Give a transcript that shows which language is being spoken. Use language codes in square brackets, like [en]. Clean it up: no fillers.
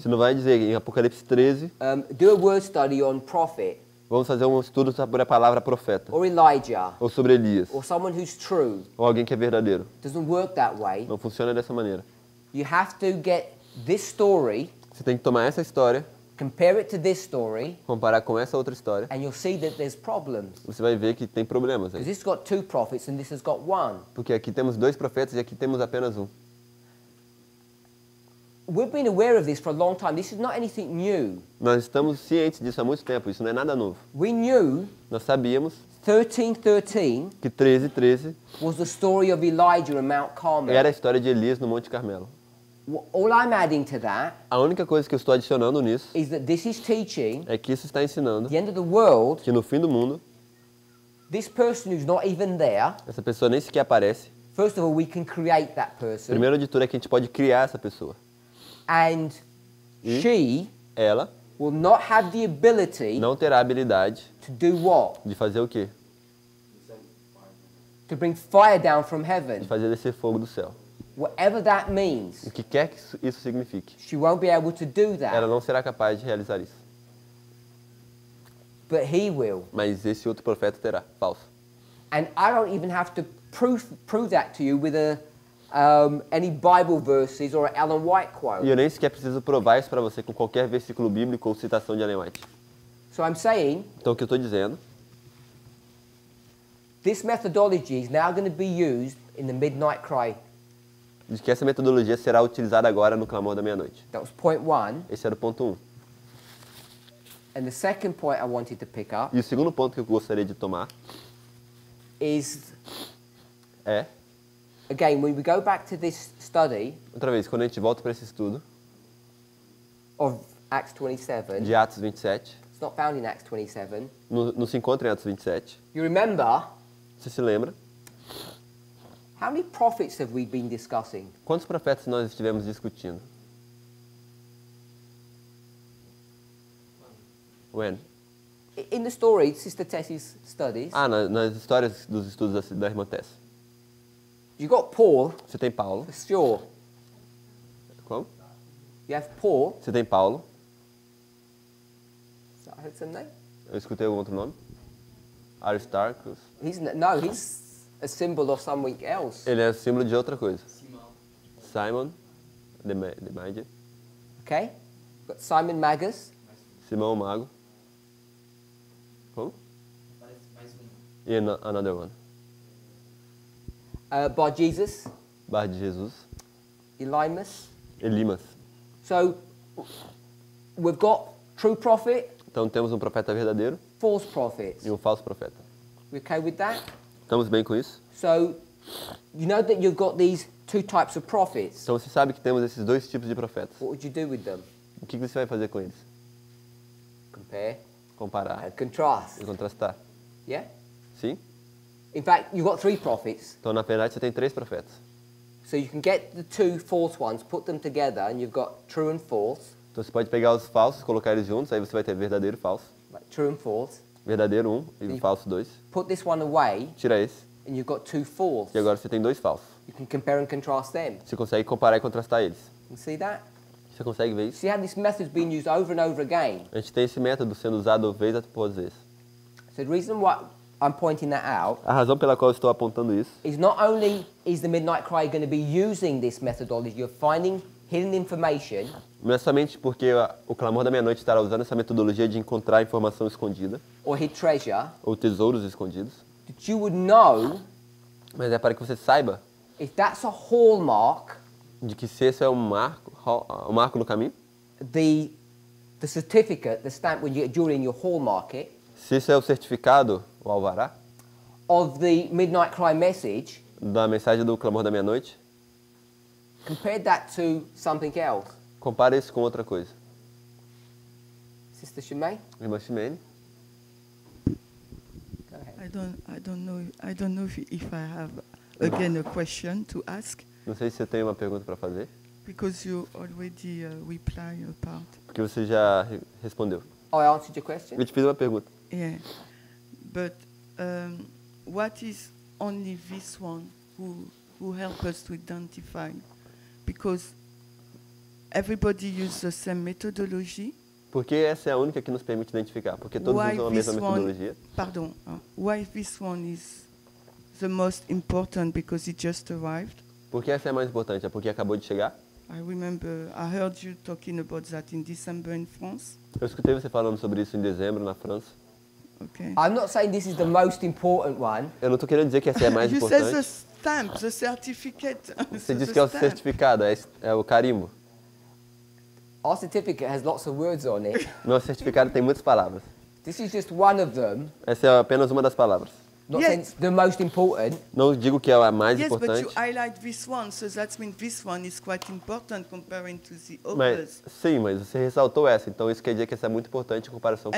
[pt] Você não vai dizer em Apocalipse 13, [en] do a word study on prophet [pt] vamos fazer um estudo sobre a palavra profeta. [en] or Elijah [pt] Ou sobre Elias. [en] or someone who's true. [pt] Ou alguém que é verdadeiro. [en] Doesn't work that way. [pt] Não funciona dessa maneira. [en] You have to get this story, [pt] Você tem que tomar essa história, [en] compare it to this story, [pt] comparar com essa outra história. [en] and you'll see that there's problems. [pt] Você vai ver que tem problemas [en] Because [pt] aí. [en] this has got two prophets and this has got one. [pt] Porque aqui temos 2 profetas e aqui temos apenas um. [en] We've been aware of this for a long time. This is not anything new. [pt] Nós estamos cientes disso há muito tempo. Isso não é nada novo. [en] We knew [pt] Nós sabíamos [en] 13:13 [pt] que 13:13 [en] was the story of Elijah on Mount Carmel. [pt] era a história de Elias no Monte Carmelo. [en] All I'm adding to that [pt] A única coisa que eu estou adicionando nisso [en] is that this is teaching [pt] é que isso está ensinando [en] the end of the world. [pt] que no fim do mundo, [en] This person who's not even there, [pt] essa pessoa nem sequer aparece. [en] first of all, we can create that person. [pt] Primeiro de tudo é que a gente pode criar essa pessoa. [en] And she [pt] Ela [en] will not have the ability [pt] não terá a habilidade [en] to do what? [pt] de fazer o quê? [en] To bring fire down from [pt] De [en] heaven. [pt] fazer descer fogo do céu. [en] Whatever that means, [pt] O que quer que isso signifique. [en] she won't be able to do [pt] Ela [en] that. [pt] não será capaz de realizar isso. [en] But he will. [pt] Mas esse outro profeta terá. Falso. [en] And I don't even have to prove that to you with any Bible verses or an Ellen White [pt] E [en] quote. [pt] eu nem sequer preciso provar isso para você com qualquer versículo bíblico ou citação de Ellen White. [en] So I'm saying [pt] Então o que eu estou dizendo, [en] this methodology is now going to be used in the midnight cry. [pt] de que essa metodologia será utilizada agora no clamor da meia-noite. [en] That was point one. [pt] Esse era o ponto 1. [en] And the second point I wanted to pick up [pt] E o segundo ponto que eu gostaria de tomar [en] is, [pt] é, [en] again, when we go back to this study [pt] outra vez, quando a gente volta para esse estudo [en] of Acts 27, [pt] de Atos 27, [en] it's not found in Acts 27. [pt] não se encontra em Atos 27, [en] You remember, [pt] você se lembra? [en] how many prophets have we been discussing? [pt] Quantos profetas nós estivemos discutindo? [en] When? In the story, Sister Tessie's studies, [pt] Ah, nas histórias dos estudos da irmã Tess. [en] you got Paul, [pt] Você tem Paulo. [en] for sure. [pt] Como? [en] You have Paul. [pt] Você tem Paulo. [en] Is that his name? [pt] Eu escutei algum outro nome? [en] Aristarchus. He's a symbol of something else. [pt] Ele é símbolo de outra coisa. [en] Simon. The Magi. Okay? You've got Simon Magus. [pt] Simão o Mago. Como? E [en] another one. Bar Jesus, [pt] Bar de Jesus. [en] Elimas. [pt] Elimas. [en] So we've got true prophet, [pt] Então temos um profeta verdadeiro [en] false prophets. [pt] e um falso profeta. [en] We okay with that? [pt] Estamos bem com isso? [en] So you know that you've got these two types of prophets. [pt] Então você sabe que temos esses 2 tipos de profetas. [en] What would you do with them? [pt] O que você vai fazer com eles? [en] Compare [pt] Comparar [en] and contrast. [pt] e contrastar. [en] Yeah? [pt] Sim? [en] In fact, you've got 3 prophets. [pt] Então na verdade você tem 3 profetas. [en] So you can get the 2 false ones, put them together, and you've got true and false. [pt] Então você pode pegar os falsos, colocar eles juntos, aí você vai ter verdadeiro e falso. [en] Like true and false. [pt] Verdadeiro 1 e Sim. falso 2. [en] Put this one away, [pt] Tira esse [en] and you've got 2 false. [pt] e agora você tem 2 falsos. [en] You can compare and contrast them. [pt] Você consegue comparar e contrastar eles. [en] You see that? [pt] Você consegue ver isso? [en] See how this method's been used over and over again. [pt] A gente tem esse método sendo usado vez após vez. [en] So the reason why I'm pointing that out [pt] A razão pela qual eu estou apontando isso [en] is not only is the Midnight Cry going to be using this methodology of finding hidden information, [pt] não é somente porque o clamor da meia-noite estará usando essa metodologia de encontrar informação escondida [en] or hid treasure, [pt] ou tesouros escondidos, [en] that you would know [pt] mas é para que você saiba [en] if that's a hallmark, [pt] de que se esse é um marco no caminho, [en] the certificate, the stamp when you get jewelry in your hallmark it, [pt] se esse é o certificado, o alvará, [en] of the Midnight Cry message, [pt] da mensagem do clamor da meia-noite, [en] compare that to something else. [pt] compare isso com outra coisa. [en] Sister Shimei? [pt] Irmã Ximene? [en] Go ahead. I don't know if I have again a question to ask, [pt] Não sei se você tem uma pergunta para fazer, [en] because you already reply a part. [pt] porque você já respondeu. [en] Oh, I answered your question? [pt] Eu te fiz uma pergunta. [en] Yeah, but what is only this one who help us to identify? Because everybody uses the same methodology. [pt] Porque essa é a única que nos permite identificar, porque todos usam a mesma metodologia. [en] Why this one is the most important because it just arrived? [pt] Por que essa é a mais importante? É porque acabou de chegar? [en] I heard you talking about that in December in France. [pt] Eu escutei você falando sobre isso em dezembro na França. [en] Okay. I'm not saying this is the most important one. [pt] Eu não estou querendo dizer que essa é a mais [en] You [pt] importante. [en] said the stamp, the certificate. [pt] Você disse que é o certificado, é o carimbo. [en] Our certificate has lots of words on it. [pt] Nosso certificado tem muitas palavras. [en] This is just one of them. [pt] Essa é apenas uma das palavras. [en] Not saying it's the most important. [pt] Não digo que é a mais [en] Yes, [pt] importante. [en] but you highlight this one, so that means this one is quite important comparing to the [pt] Mas, [en] others. [pt] sim, mas você ressaltou essa, então isso quer dizer que essa é muito importante em comparação com